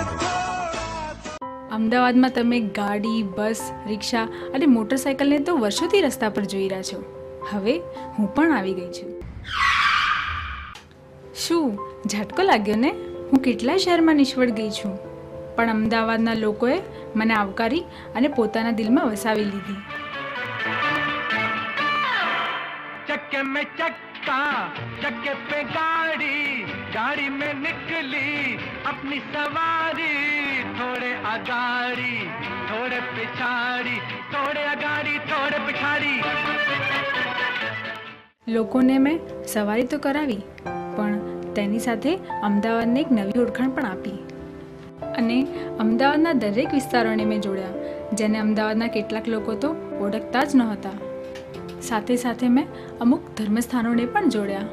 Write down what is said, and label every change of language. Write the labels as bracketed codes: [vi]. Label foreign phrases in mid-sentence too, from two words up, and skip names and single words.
[gu] અમદાવાદમાં તમે ગાડી, બસ, રિક્ષા અને મોટરસાઇકલને તો વર્ષોથી રસ્તા પર જોઈ રહ્યા છો. હવે હું પણ આવી ગઈ છું. શું ઝટકો લાગ્યો ને? હું કેટલાય શહેરમાં નિષ્ફળ ગઈ છું, પણ અમદાવાદના લોકોએ મને આવકારી અને પોતાના દિલમાં વસાવી લીધી. [hi] चक्के में चक्का, चक्के पे गाड़ी, गाड़ी में निकली अपनी सवारी. थोड़े आगाड़ी, थोड़े पिछाड़ी, थोड़े आगाड़ी, थोड़े पिछाड़ी. [gu] લોકોને મેં સવારી તો કરાવી, પણ તેની સાથે અમદાવાદને એક નવી ઓળખાણ પણ આપી. અને અમદાવાદના દરેક વિસ્તારોને મેં જોડ્યા, જેને અમદાવાદના કેટલાક લોકો તો ઓળખતા જ નહોતા. સાથે સાથે મેં અમુક ધર્મસ્થાનોને પણ જોડ્યા.